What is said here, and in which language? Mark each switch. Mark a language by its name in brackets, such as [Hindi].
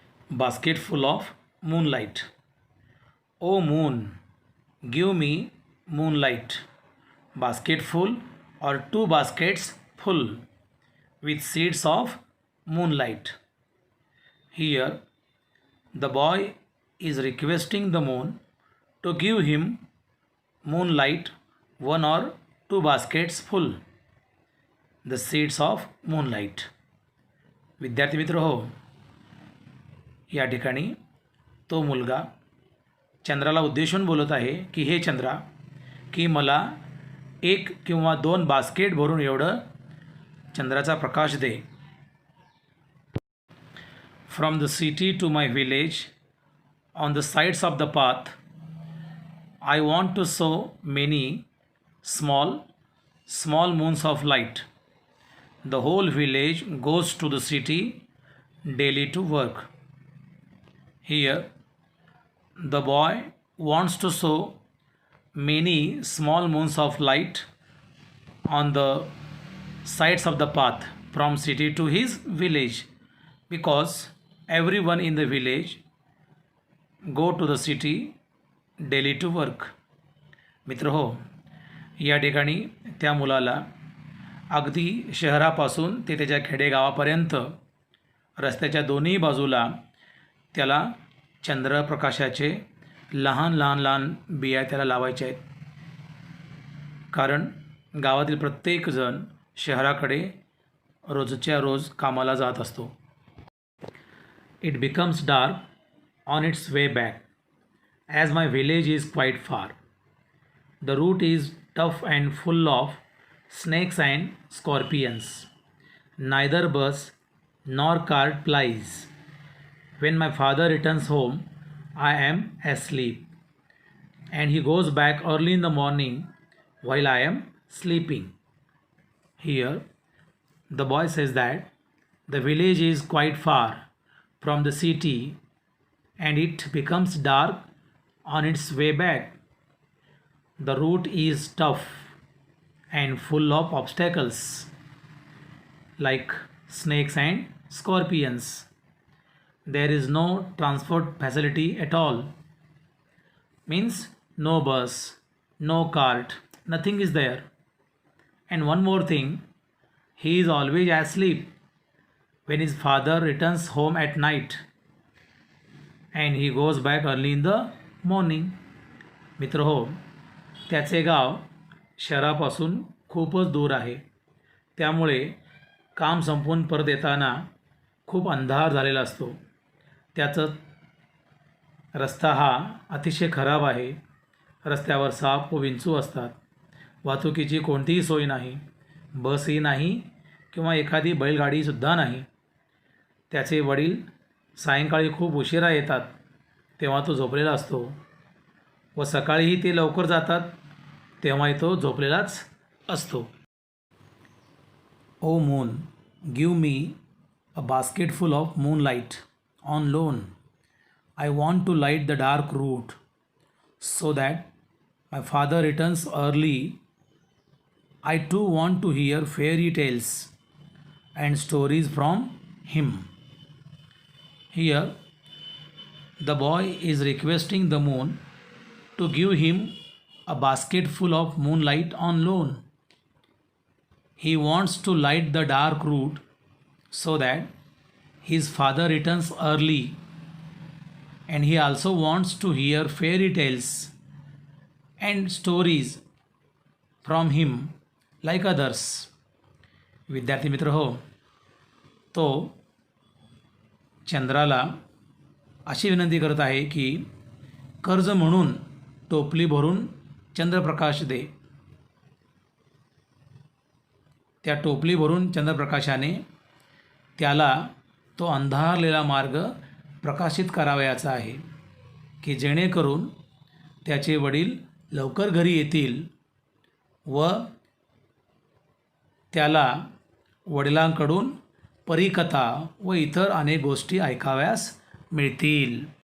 [English] Basketful of Moonlight. O moon, give me moonlight, basketful or two baskets full with seeds of moonlight. Here, the boy is requesting the moon to give him moonlight, one or two baskets full, the seeds of moonlight. [Marathi] विद्यार्थी मित्र हो, या ठिकाणी तो मुलगा चंद्राला उद्देशून बोलत आहे की हे चंद्रा, की मला एक किंवा दोन बास्केट भरून एवढं चंद्राचा प्रकाश दे. [English] From the city to my village on the sides of the path I want to sow many small moons of light. The whole village goes to the city daily to work. Here the boy wants to sow many small moons of light on the sides of the path from city to his village, because everyone in the village go to the city daily to work. [Marathi] मित्र हो, या ठिकाणी त्या मुलाला अगदी शहरापासून ते त्याच्या खेडेगावापर्यंत रस्त्याच्या दोन्ही बाजूला त्याला चंद्रप्रकाशाचे लहान बिया त्याला लावायचे आहेत. कारण गावातील प्रत्येकजण शहराकडे रोजच्या रोज कामाला जात असतो. [English] It becomes dark on its way back as my village is quite far. The route is tough and full of snakes and scorpions. Neither bus nor cart plies. When my father returns home, I am asleep, and he goes back early in the morning while I am sleeping. Here, the boy says that the village is quite far from the city and it becomes dark on its way back. The route is tough and full of obstacles like snakes and scorpions. There is no transport facility at all. Means no bus, no cart, nothing is there. And one more thing, he is always asleep when his father returns home at night and he goes back early in the morning. [Marathi] मित्र हो, त्याचे गाव शहरापासून खूपच दूर आहे. त्यामुळे काम संपवून परत येताना खूप अंधार झालेला असतो. त्याचं रस्ता हा अतिशय खराब आहे. रस्त्यावर साप व विंचू असतात. वाहतुकीची कोणतीही सोय नाही. बसही नाही किंवा एखादी बैलगाडीसुद्धा नाही. त्याचे वडील सायंकाळी खूप उशिरा येतात तेव्हा तो झोपलेला असतो व सकाळीही ते लवकर जातात तेव्हाही तो झोपलेलाच असतो. [English] O moon, give me a basketful of moonlight on loan. I want to light the dark route so that my father returns early. I too want to hear fairy tales and stories from him. Here, the boy is requesting the moon to give him a basket full of moonlight on loan. He wants to light the dark route so that his father returns early, and he also wants to hear fairy tales and stories from him like others. [Marathi] विद्यार्थी मित्र हो, तो चंद्राला अशी विनंती करत आहे की कर्ज म्हणून टोपली भरून चंद्रप्रकाश दे. त्या टोपली भरून चंद्रप्रकाशाने त्याला तो अंधारलेला मार्ग प्रकाशित करावयाचा आहे की जेणेकरून त्याचे वडील लवकर घरी येतील व त्याला वडिलांकडून परीकथा व इतर अनेक गोष्टी ऐकाव्यास मिळतील.